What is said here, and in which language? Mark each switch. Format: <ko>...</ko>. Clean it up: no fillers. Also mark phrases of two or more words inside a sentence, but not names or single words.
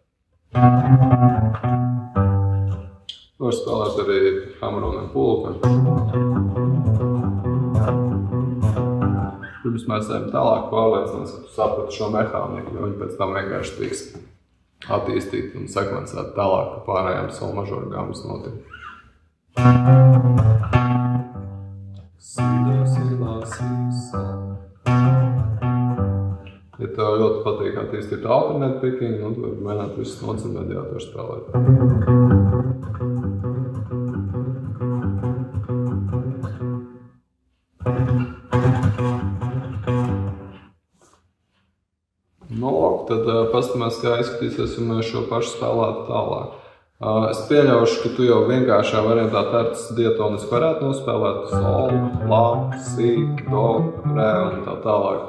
<lv>Var spēlēt arī hammeroniem pulkam. Pirms mēs ejam tālāk, pārliecināties, ka tu saprati šo mehāniku, jo viņi pēc tam vienkārši tiks attīstīt un sekvencēt tālāk par pārējām sol mažoru gammas notiem. Si, do, si, la, si, sol. Ja tev ļoti patīk attīstīt</lv> <en>alternate picking,</en> <lv>nu, tu vari mēģināt visus notas un mediātoru spēlēt. Tad paskatāmies, kā izskatīsies, ja mēs šo pašu spēlētu tālāk. Es pieļaušu, ka tu jau vienkāršā variantā terces diatonisku varētu nospēlēt sol, la, si, do, re un tā tālāk.</lv>